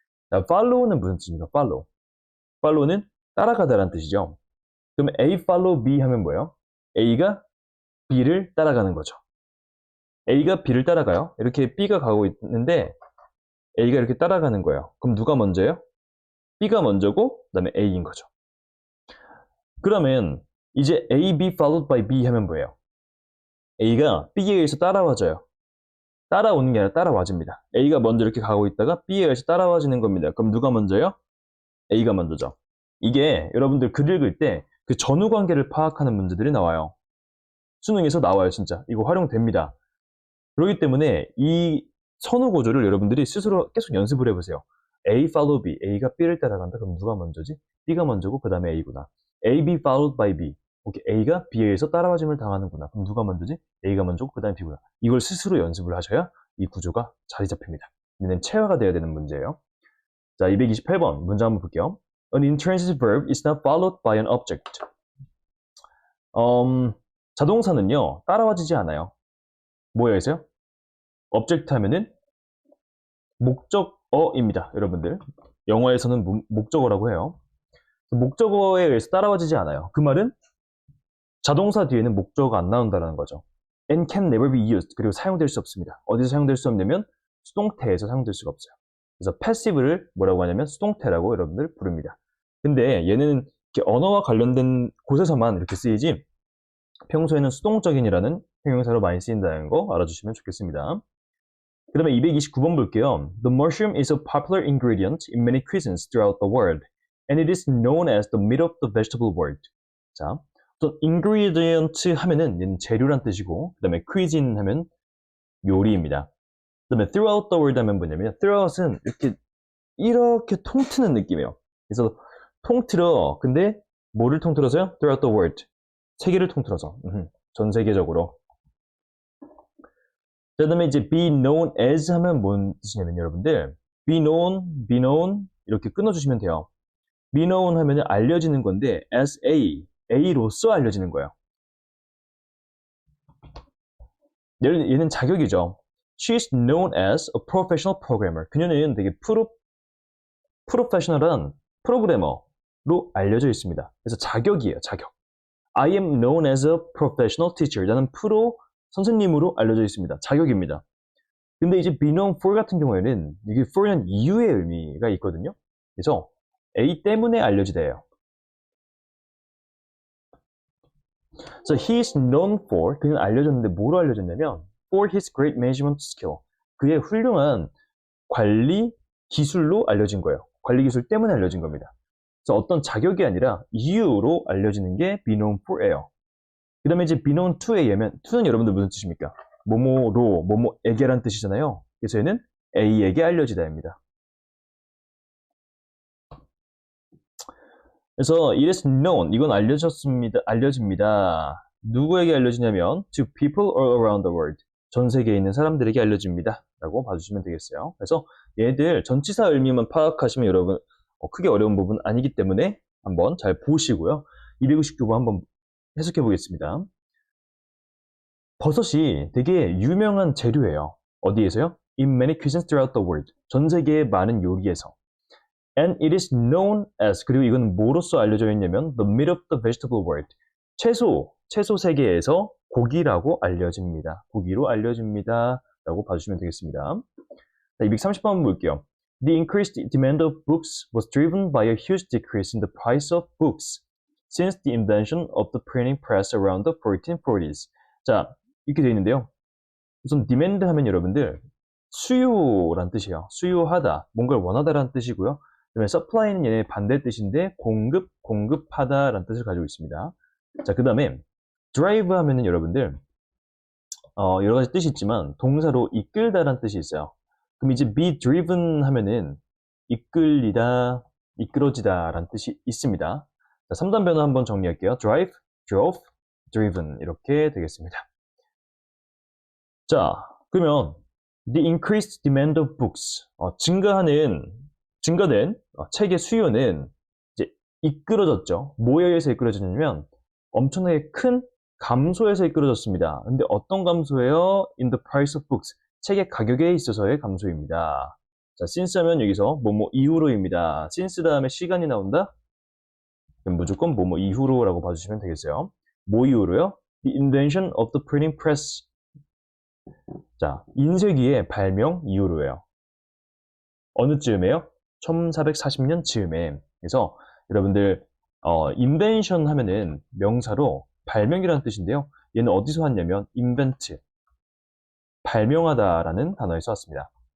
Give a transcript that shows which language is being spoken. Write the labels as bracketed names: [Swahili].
[Korean] 자, follow는 무슨 뜻입니까? follow는 따라가다라는 뜻이죠. 그럼 [English] A follow B [Korean] 하면 뭐예요? A가 B를 따라가는 거죠. A가 B를 따라가요. 이렇게 B가 가고 있는데 A가 이렇게 따라가는 거예요. 그럼 누가 먼저예요? B가 먼저고 그 다음에 A인 거죠. 그러면 이제 [English] A, B followed by B [Korean] 하면 뭐예요? A가 B에 의해서 따라와줘요. 따라오는 게 아니라 따라와줍니다. A가 먼저 이렇게 가고 있다가 B에 의해서 따라와지는 겁니다. 그럼 누가 먼저요? A가 먼저죠. 이게 여러분들 글 읽을 때 그 전후 관계를 파악하는 문제들이 나와요. 수능에서 나와요, 진짜. 이거 활용됩니다. 그렇기 때문에 이 선후 구조를 여러분들이 스스로 계속 연습을 해보세요. [English] A follow B, [Korean] A가 B를 따라간다. 그럼 누가 먼저지? B가 먼저고 그 다음에 A구나. [English] A, B followed by B. [Korean] 오케이, A가 B에 의해서 따라와짐을 당하는구나. 그럼 누가 먼저지? A가 먼저고 그 다음에 B구나. 이걸 스스로 연습을 하셔야 이 구조가 자리 잡힙니다. 얘는 체화가 돼야 되는 문제예요. 자, 228번 문제 한번 볼게요. [English] An intransitive verb is not followed by an object. [Korean] 자동사는요, 따라와지지 않아요. 뭐에 의해서요? object 하면은 목적어입니다, 여러분들. 영어에서는 목적어라고 해요. 목적어에 의해서 따라와지지 않아요. 그 말은 자동사 뒤에는 목적어가 안 나온다는 거죠. [English] and can never be used. [Korean] 그리고 사용될 수 없습니다. 어디서 사용될 수 없냐면 수동태에서 사용될 수가 없어요. 그래서 passive를 뭐라고 하냐면 수동태라고 여러분들 부릅니다. 근데 얘는 이렇게 언어와 관련된 곳에서만 이렇게 쓰이지 평소에는 수동적인이라는 형용사로 많이 쓰인다는 거 알아주시면 좋겠습니다. 그 다음에 229번 볼게요. [English] The mushroom is a popular ingredient in many cuisines throughout the world, and it is known as the meat of the vegetable world. [Korean] 자, 또 ingredient 하면은 얘는 재료란 뜻이고, 그 다음에 cuisine 하면 요리입니다. 그 다음에 [English] throughout the world [Korean] 하면 뭐냐면 throughout은 이렇게 통트는 느낌이에요. 그래서 통틀어. 근데 뭐를 통틀어서요? [English] throughout the world. [Korean] 세계를 통틀어서. 전 세계적으로. 그 다음에 이제 be known as 하면 뭔 뜻이냐면 여러분들 be known 이렇게 끊어주시면 돼요. be known 하면 알려지는 건데 as A로서 알려지는 거예요. 얘는 자격이죠. [English] She is known as a professional programmer. [Korean] 그녀는 되게 프로페셔널한 프로그래머로 알려져 있습니다. 그래서 자격이에요, 자격. [English] I am known as a professional teacher. [Korean] 나는 프로 선생님으로 알려져 있습니다. 자격입니다. 근데 이제 be known for 같은 경우에는 이게 for는 이유의 의미가 있거든요. 그래서 A 때문에 알려지다예요. [English] So he is known for, [Korean] 그는 알려졌는데 뭐로 알려졌냐면 [English] for his great management skill. [Korean] 그의 훌륭한 관리 기술로 알려진 거예요. 관리 기술 때문에 알려진 겁니다. 그래서 어떤 자격이 아니라 이유로 알려지는 게 be known for예요. 그 다음에 이제 be known to에 얘면 to는 여러분들 무슨 뜻입니까? 뭐뭐로, 뭐뭐에게란 뜻이잖아요. 그래서 얘는 A에게 알려지다입니다. 그래서 [English] it is known, [Korean] 이건 알려집니다. 누구에게 알려지냐면 [English] to people all around the world. [Korean] 전 세계에 있는 사람들에게 알려집니다. 라고 봐주시면 되겠어요. 그래서 얘들 전치사 의미만 파악하시면 여러분 크게 어려운 부분 아니기 때문에 한번 잘 보시고요. 259번 한번 해석해 보겠습니다. 버섯이 되게 유명한 재료예요. 어디에서요? [English] In many cuisines throughout the world. [Korean] 전 세계의 많은 요리에서. [English] And it is known as, [Korean] 그리고 이건 뭐로서 알려져 있냐면 [English] the meat of the vegetable world. [Korean] 채소 세계에서 고기라고 알려집니다. 고기로 알려집니다. 라고 봐주시면 되겠습니다. 자, 230번 볼게요. [English] The increased demand of books was driven by a huge decrease in the price of books since the invention of the printing press around the 1440s. [Korean] 자, 이렇게 되어 있는데요. 우선 demand 하면 여러분들 수요란 뜻이에요. 수요하다, 뭔가를 원하다라는 뜻이고요. 그다음에 supply는 얘네 반대 뜻인데 공급하다라는 뜻을 가지고 있습니다. 자, 그 다음에 drive 하면은 여러분들 여러 가지 뜻이 있지만 동사로 이끌다라는 뜻이 있어요. 그럼 이제 be driven 하면은 이끌리다, 이끌어지다라는 뜻이 있습니다. 자, 3단 변화 한번 정리할게요. drive, drove, driven 이렇게 되겠습니다. 자, 그러면 [English] the increased demand of books [Korean] 증가된 책의 수요는 이제 이끌어졌죠. 뭐에 의해서 이끌어졌냐면 엄청나게 큰 감소에서 이끌어졌습니다. 근데 어떤 감소예요? [English] In the price of books. [Korean] 책의 가격에 있어서의 감소입니다. 자, since 하면 여기서 뭐뭐 이후로입니다. since 다음에 시간이 나온다? 그럼 무조건 뭐뭐 이후로라고 봐주시면 되겠어요. 뭐 이후로요? [English] The invention of the printing press. [Korean] 자, 인쇄기의 발명 이후로예요. 어느 즈음에요? 1440년 즈음에. 그래서 여러분들 invention 하면은 명사로 발명이라는 뜻인데요. 얘는 어디서 왔냐면 invent, 발명하다라는 단어에서 왔습니다.